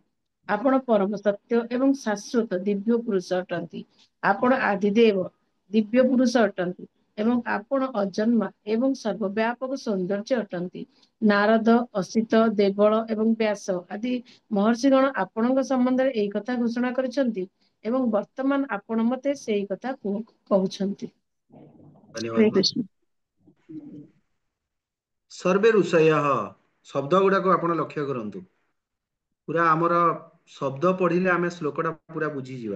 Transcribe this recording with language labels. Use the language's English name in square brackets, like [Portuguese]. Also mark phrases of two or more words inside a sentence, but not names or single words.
[Odia] ଆପଣ ପରମ ସତ୍ୟ ଏବଂ ଶାଶ୍ୱତ ଦିବ୍ୟ ପୁରୁଷ ଅଟନ୍ତି। ଆପଣ ଆଦିଦେବ ଦିବ୍ୟ ପୁରୁଷ ଅଟନ୍ତି ଏବଂ ଆପଣ ଅଜନ୍ମା ଏବଂ ସର୍ବବ୍ୟାପକ ସୌନ୍ଦର୍ଯ୍ୟ ଅଟନ୍ତି। ନାରଦ, ଅସିତ, ଦେବଳ ଏବଂ ବ୍ୟାସ ଆଦି ମହର୍ଷିଗଣ आपणଙ୍କ ସମ୍ବନ୍ଧରେ ଏଇ କଥା ଘୋଷଣା କରିଛନ୍ତି ଏବଂ ବର୍ତ୍ତମାନ ଆପଣ ମତେ ସେଇ କଥା କହୁଛନ୍ତି। ହରେ ଧନ୍ୟବାଦ ମା। କୃଷ୍ଣ। [Sanskrit] ସର୍ବେ ଋଷୟଃ [Odia] ଶବ୍ଦ ଗୁଡାକ ଆପଣ ଲକ୍ଷ୍ୟ କରନ୍ତୁ। ପୁରା ଆମର ଶବ୍ଦ ପଢିଲେ ଆମେ ଶ୍ଲୋକଟା ପୁରା ବୁଝିଯିବା।